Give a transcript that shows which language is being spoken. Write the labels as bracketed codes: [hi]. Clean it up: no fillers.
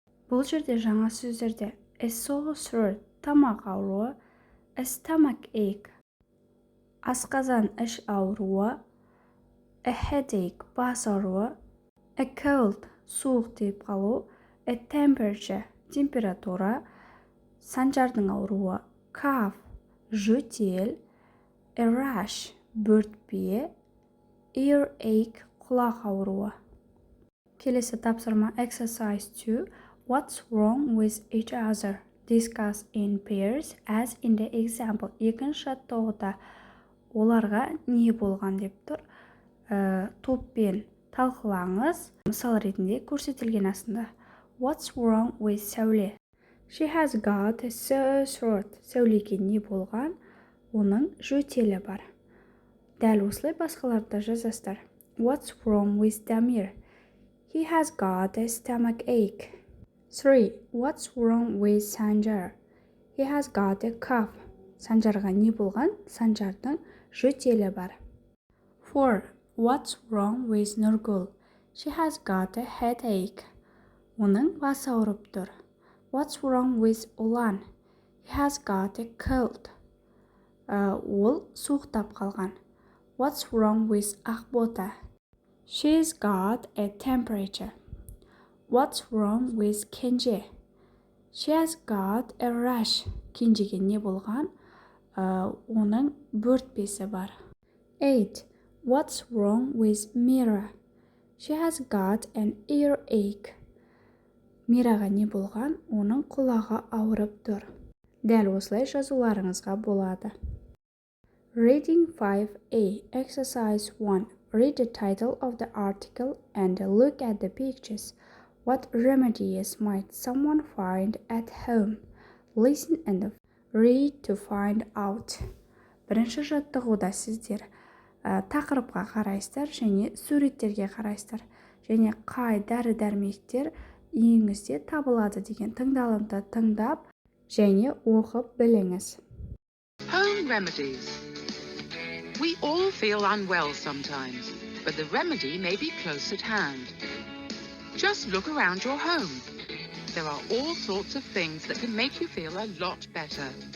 [kk] Бұл жерде жаңа сөздерде a sore throat, тамақ ауруы, a stomachache, асқазан іш ауруы, a headache, бас ауруы, a cold, суық тиіп қалу, a temperature, температура, санжардың ауруы, cough, жөтел, a rash, бөртпе, earache, құлақ ауруы. Келесі тапсырма exercise 2. [en] What's wrong with each other? Discuss in pairs as in the example. [kk] Екінші жаттығуда оларға не болған деп тұр. Топпен талқылаңыз. Мысал ретінде көрсетілген астында. [en] What's wrong with Сәуле? She has got a sore throat. [kk] Сәулеге не болған? Оның жөтелі бар. Дәл осылай басқаларда жазасыздар. [en] What's wrong with Дамир? He has got a stomachache. 3. What's wrong with Санжар? He has got a cough. [kk] Санжарға не болған? Санжардың жөтелі бар. 4. [en] What's wrong with Нұргүл? She has got a headache. [kk] Оның басы ауырып тұр. [en] What's wrong with Ұлан? He has got a cold. [kk] Ол суықтап қалған. [en] What's wrong with Ақбота? She's got a temperature. What's wrong with Кенже? She has got a rash. [kk] Кенжеге не болған? Оның бөртпесі бар. 8. [en] What's wrong with Mira? She has got an earache. [kk] Мираға не болған? Оның құлағы ауырып тұр. Дәл осылай жазуларыңызға болады. [en] Reading 5a. Exercise 1. Read the title of the article and look at the pictures. What remedies might someone find at home? Listen and read to find out. [kk] Бірінші жаттығуда сіздер тақырыпқа қарайсыздар және суреттерге қарайсыздар. Және қай дәрі-дәрмектер үйіңізде табылады деген тыңдалымды тыңдап және оқып біліңіз. [en] Home remedies. We all feel unwell sometimes, but the remedy may be close at hand. Just look around your home. There are all sorts of things that can make you feel a lot better.